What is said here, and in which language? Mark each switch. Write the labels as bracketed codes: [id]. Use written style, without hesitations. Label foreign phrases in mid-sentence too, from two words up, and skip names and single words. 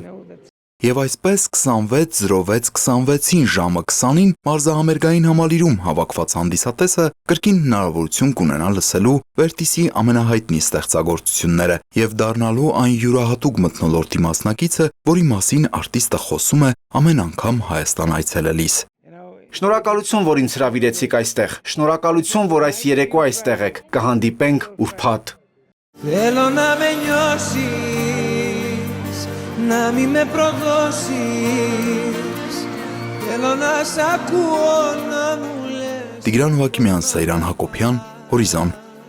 [hy] Եվ այսպես 26:06:26-ին ժամը 20-ին մարզահամերգային համալիրում հավաքված հանդիսատեսը կրկին հնարավորություն կունենա լսելու Վերտիսի ամենահայտնի ստեղծագործությունները եւ դառնալու այն յուրահատուկ մթնոլորտի մասնակիցը, որի մասին արտիստը խոսում է ամեն անգամ Հայաստան այցելելիս։ Շնորհակալություն, որ ինձ հրավիրեցիք այստեղ։ Շնորհակալություն, որ այս երեկո այստեղ եք։ Կհանդիպենք ուրբաթ։ [el] Να μη με προδώσεις, θέλω να σ' ακούω να μου λες. [hy] Տիգրան Հակոբյան, Սեյրան Հակոբյան, Հորիզոն։